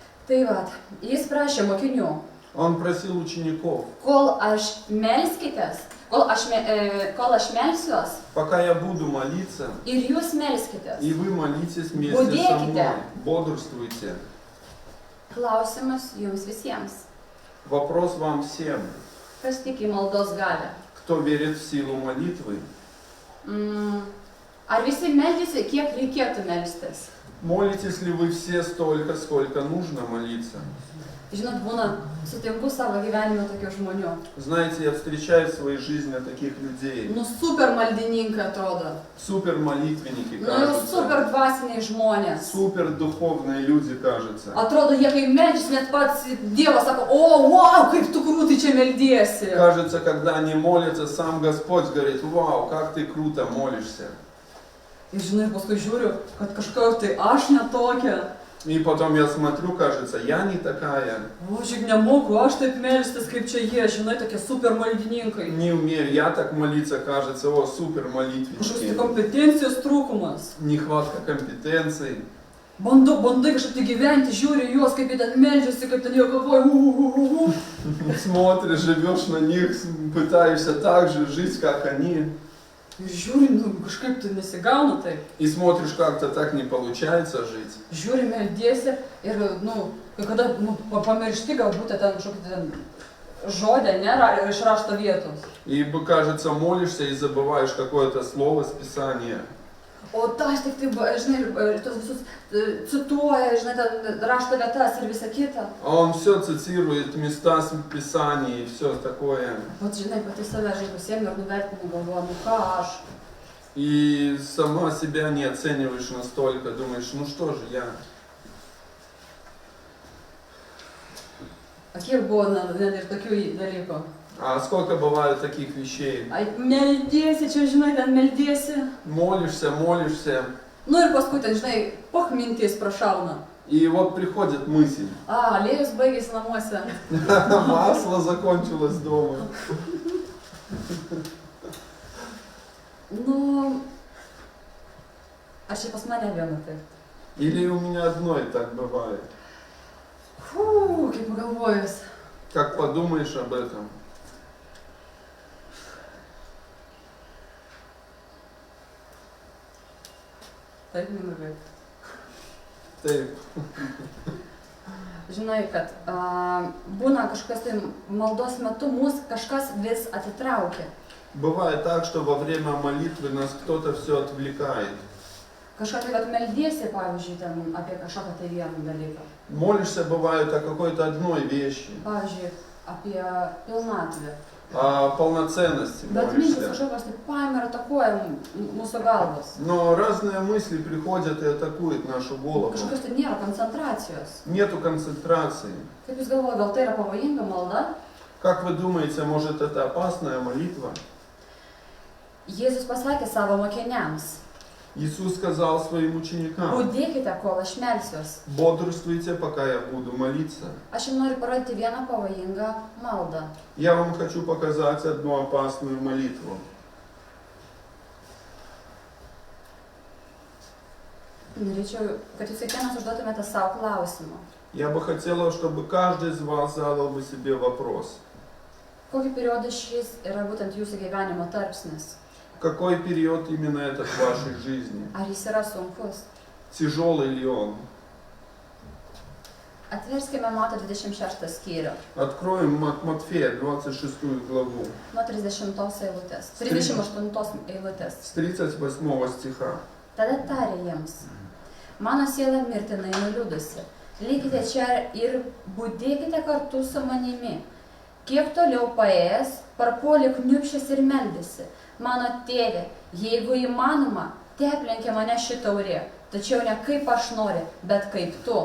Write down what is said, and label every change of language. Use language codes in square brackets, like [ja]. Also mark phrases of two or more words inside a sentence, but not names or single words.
[lt] Tai vat, jis prašė mokinių, [ru] Он просил учеников, [lt] kol aš melskitės, kol aš melsiuos [ru] пока я буду молиться, [lt] ir jūs melskitės. [ru] и вы молитесь вместе со Будете. мной, бодрствуйте. [lt] Klausimas jums visiems. [ru] Вопрос вам всем. [lt] Kas tiki maldos galę? [ru] Кто верит в силу молитвы? [lt] Ar visi meldžiasi, kiek reikėtų melstis? [ru] Молитесь ли вы все столько, сколько нужно молиться? [lt] Žinot, būna, sutinku savo gyvenime tokių žmonių. [ru] Знаете, я встречаю в своей жизни таких людей. [lt] Nu, super maldininkai atrodo. [ru] Супер молитвенники, [lt] Nu, jau [ru] кажется. [lt] super dvasiniai žmonės. [ru] Супер духовные люди, кажется. [lt] Atrodo, jie kai meldžiasi, net pats Dievas sako, o, wow, kaip tu krūtai čia meldiesi. [ru] Кажется, когда они молятся, сам Господь говорит: вау, как ты круто молишься. [lt] Ir žinai, paskui žiūriu, kad kažkokia tai aš netokia. [ru] И потом я смотрю, кажется, я не такая. [lt] O, šiek nemoku, aš taip melstis, kaip čia jie, žinai, tokie super maldininkai. [ru] Не умею я так молиться, кажется, о, супер [lt] Kažkoks tai [ru] молитвенники. [lt] kompetencijos trūkumas. [ru] Нехватка компетенций. [lt] Bandai kažkaip tai gyventi, žiūri juos, kaip jie ten meldžiasi, kaip ten jie galvoja. [ru] Смотришь, живешь на них, пытаешься так же жить, как они. [lt] Ir žiūri, nu, kažkaip tai nesigauna taip. [ru] И смотришь, как-то так не получается жить. [lt] Žiūri, meldiesi ir, nu, kai kada, nu, pamiršti galbūt ten kažkokį ten žodį, ne, iš rašto vietos. [ru] И, кажется, молишься и забываешь какое-то слово с Писания. [lt] O tas tik tai, žinai, tos visus cituoja, žinai, ten rašto vietas ir visa kita. [ru] А он все цитирует места с Писания и все такое. [lt] Vat, žinai, pati save, žinai, pasiemi ir nuvertinu, galvoju, nu ką aš. [ru] И сама себя не оцениваешь настолько, думаешь, ну что же я. [lt] O kiek buvo net ir tokių dalykų? [ru] А сколько бывает таких вещей? [lt] Ai, meldiesi, čia, žinai, ten meldiesi. [ru] Молишься, молишься, [lt] Nu ir paskui ten, žinai, mintis prašauna. [ru] и вот приходит мысль. [lt] Aliejus baigėsi namuose. [ru] Масло закончилось дома. [lt] Nu, ar čia pas mane viena taip? [ru] Или у меня одной так бывает. [lt] Kaip pagalvojus. [ru] Как подумаешь об этом. [lt] Taip, nenuveik. Taip. Žinai, kad būna kažkas tai maldos metu mūsų kažkas vis atitraukia. [ru] Бывает так, что во время молитвы нас кто-то все отвлекает. [lt] Kažką tai, kad meldiesi, pavyzdžiui, ten apie kažkokią tai vieną dalyką. [ru] Молишься, бывает, о какой-то одной вещи, [lt] Pavyzdžiui, apie pilnatvę. [ru] о полноценности [lt] Bet mintis [ru] молишься. [lt] kažkokios tai paima ir atakuoja mūsų galvas. [ru] Но разные мысли приходят и атакуют нашу голову. [lt] Kažkokios tai nėra koncentracijos. [ru] Нету концентрации. [lt] Kaip jūs galvojate, gal tai yra pavojinga malda? [ru] Как вы думаете, может это опасная молитва? [lt] Jėzus pasakė savo mokiniams, [ru] Иисус сказал своим ученикам: [lt] budėkite, kol aš melsiuos. [ru] бодрствуйте, пока я буду молиться. [lt] Aš jums noriu parodyti vieną pavojingą maldą. [ru] Я вам хочу показать одну опасную молитву. [lt] Norėčiau, kad jūs kiekvienas užduotumėte savo klausimą. [ru] Я бы хотела, чтобы каждый из вас задал бы себе вопрос. [lt] Kokį periodą šis yra būtent jūsų gyvenimo tarpsnis? [ru] Какой период именно этот в вашей жизни? [lt] Ar jis yra sunkus? [ru] Тяжелый ли он? [lt] Atverskime Mato 26 skyrių, [ru] Откроем Матфея 26 главу, [lt] nuo 30 eilutės, 38 eilutės. [ru] с 38 стиха. [lt] Tada tarė jiems, mano siela mirtinai nuliūdusi, likite čia ir budėkite kartu su manimi. Kiek toliau paėjęs, parpuolė kniupšęs ir meldėsi, mano tėve, jeigu įmanoma, te aplenkė mane ši taurė, tačiau ne kaip aš noriu, bet kaip tu.